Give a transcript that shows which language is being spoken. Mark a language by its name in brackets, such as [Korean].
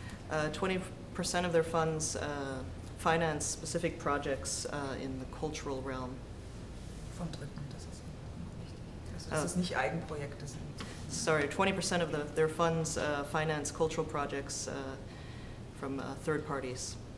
[English] 20% of their funds finance specific projects in the cultural realm. [German] Von Dritten, das ist wichtig. Also, dass es nicht Eigenprojekte sind. [English] Sorry, 20% of their funds finance cultural projects from third parties.